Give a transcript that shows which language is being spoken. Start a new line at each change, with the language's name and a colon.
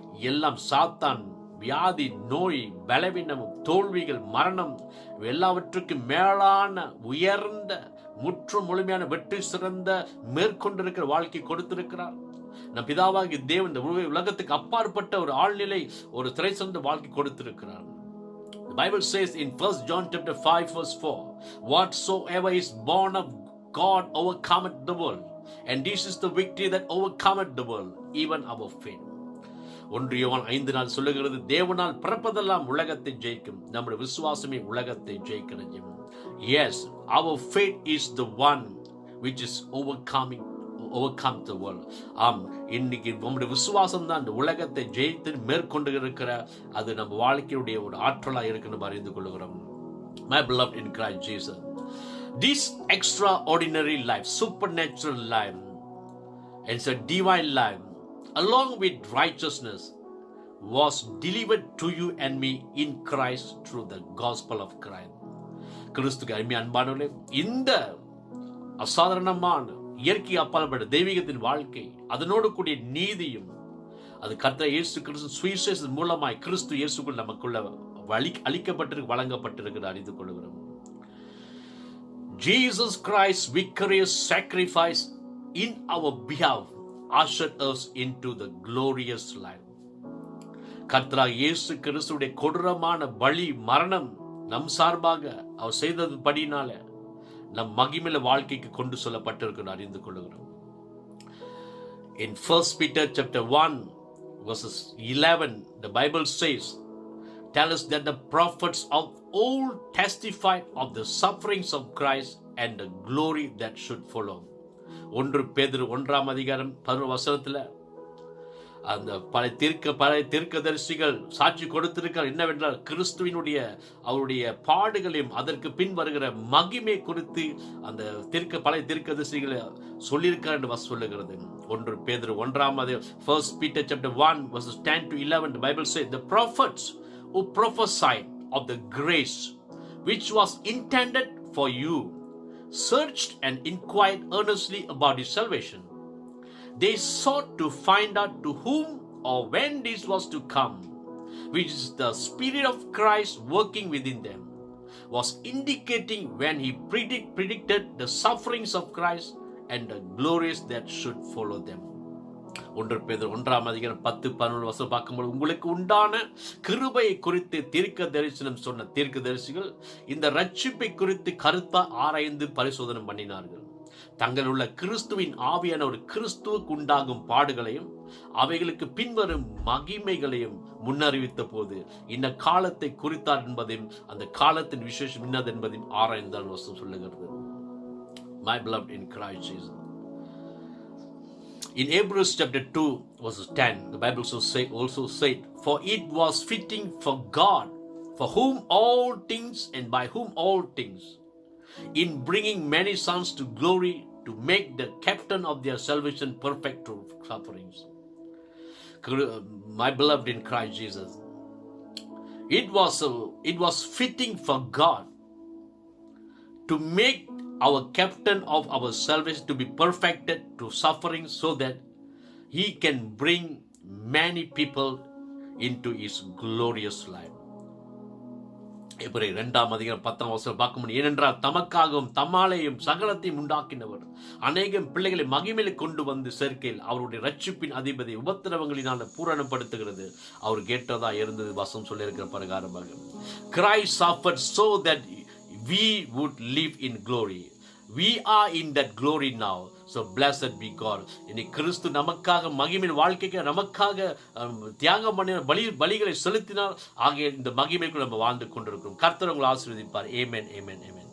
Tamil: எல்லாம் சாத்தான், வியாதி, நோய், பலவீனம், தோல்விகள், மரணம் எல்லாவற்றுக்கும் மேலான உயர்ந்த முழுமையான வெற்றி சிறந்த மேற்கொண்டிருக்கிற வாழ்க்கை கொடுத்திருக்கிறார். நம் பிதாவாகிய தேவன் இந்த உலகத்துக்கு அப்பாற்பட்ட ஒரு ஆழ்நிலை, ஒரு திரை சிறந்த வாழ்க்கை கொடுத்திருக்கிறார்.
English: The Bible says in 1 John chapter 5 verse 4, whatsoever is born of God overcometh the world, and this is the victory that overcometh the world, even our faith.
Tamil: 1 யோவான் 5 சொல்லுகிறது, தேவனால் பிறப்பதெல்லாம் உலகத்தை ஜெயிக்கும், நம்முடைய விசுவாசமே உலகத்தை ஜெயிக்கிறது.
English: Yes, our faith is the one which is overcome the world.
Tamil: இன்னைக்கு நம்முடைய விசுவாசம் தான் இந்த உலகத்தை ஜெயித்து மேற்கொண்டு இருக்கிற அது நம்ம வாழ்க்கையுடைய ஒரு ஆற்றலா இருக்குன்னு அறிந்து கொள்கிறோம்.
English: My beloved in Christ Jesus, this extraordinary life, supernatural life, and it's a divine life along with righteousness was delivered to you and me in Christ through the gospel of Christ.
Tamil: கிறிஸ்துக்கு அருமையான அன்பானவர்களே, இந்த அசாதாரணமான இயற்கை அப்பாற்பட்ட தெய்வீகத்தின் வாழ்க்கை, அதனோடு கூடிய நீதியும், அது கர்த்தர் இயேசு கிறிஸ்து சுவிசேஷத்தின் மூலமாய் கிறிஸ்து இயேசுக்குள் நமக்குள்ள அளிக்கப்பட்டிருக்கு, வழங்கப்பட்டிருக்கிறது அறிந்து கொள்கிறோம்.
English: Jesus Christ's victorious sacrifice in our behalf ushered us into the glorious life.
Tamil: கர்த்தராகிய இயேசு கிறிஸ்துடைய கொடூரமான பலி மரணம் நம் சார்பாக அவர் செய்ததுபடினால நம் மகிமையில வாழ்க்கைக்கு கொண்டு சொல்லப்பட்டிருக்கிறது அறிந்து கொள்கிறோம்.
English: In 1 Peter chapter 1 verses 11, the Bible says, tell us that the prophets of old testified of the sufferings of Christ and the glory that should follow.
Tamil: 1 பேதுரு 1 அதிகாரம் 11 வசனத்துல அந்த பல தீர்க்கதரிசிகள் சாட்சி கொடுத்திருக்கிறார் என்னவென்றால், கிறிஸ்துவினுடைய அவருடைய பாடுகளையும் அதற்கு பின் வருகிற மகிமை குறித்து அந்த பல தீர்க்கதரிசிகளை சொல்லியிருக்கிறார் என்று சொல்லுகிறது. 1 பேதுரு 1
English: 1 Peter chapter 1 verses 10 to 11, the Bible says, the prophets who prophesied of the grace which was intended for you searched and inquired earnestly about his salvation. They sought to find out to whom or when this was to come, which is the Spirit of Christ working within them, was indicating when he predicted the sufferings of Christ and the glories that should follow them.
Tamil: 1 பேதுரு 1 அதிகாரம் 10-11 வசனம் பார்க்கும்போது, உங்களுக்கு உண்டான கிருபையை குறித்து தீர்க்க தரிசனம் சொன்ன தீர்க்க தரிசிகள் இந்த ரட்சிப்பை குறித்து கருத்தா ஆராய்ந்து பரிசோதனை பண்ணினார்கள். தங்கள் உள்ள கிறிஸ்துவின் ஆவியான ஒரு கிறிஸ்துவுக்கு உண்டாகும் பாடுகளையும் அவைகளுக்கு பின்வரும் மகிமைகளையும் முன்னறிவித்த போது இந்த காலத்தை குறித்தார் என்பதையும் அந்த காலத்தின் விசேஷம் என்னது என்பதையும் ஆராய்ந்தால் வசனம் சொல்லுகிறது.
English: My beloved in Christ Jesus. In Hebrews chapter 2 verses 10, the Bible also said, for it was fitting for God, for whom all things and by whom all things, in bringing many sons to glory, to make the captain of their salvation perfect through sufferings. My beloved in Christ Jesus, it was fitting for God to make our captain of our salvation to be perfected through suffering, so that he can bring many people into his glorious life.
Tamil: இப்படி 2:10 பார்க்க முடியும். ஏனென்றால் தமக்காகவும் தம்மாலேயும் சகலத்தையும் உண்டாக்கினவர் அநேகம் பிள்ளைகளை மகிமையிலே கொண்டு வந்து சேர்க்கையில் அவருடைய ரட்சிப்பின் அதிபதி உபத்திரவங்களினால் பூரணப்படுத்துகிறது. அவர் கேட்டதா இருந்தது வசனம் சொல்லியிருக்கிற பிரகாரமாக.
English: Christ suffered so that we would live in glory. We are in that glory now. So blessed be God.
Tamil: இனி கிறிஸ்து நமக்காக மகிமையின் வாழ்க்கைக்கு நமக்காக தியாகம் பண்ணி பலிகளை செலுத்தினால் ஆகிய இந்த மகிமைக்குள் நம்ம வாழ்ந்து கொண்டிருக்கிறோம். கர்த்தர் உங்களை ஆசீர்வதிப்பார். ஆமென், ஆமென், ஆமென்.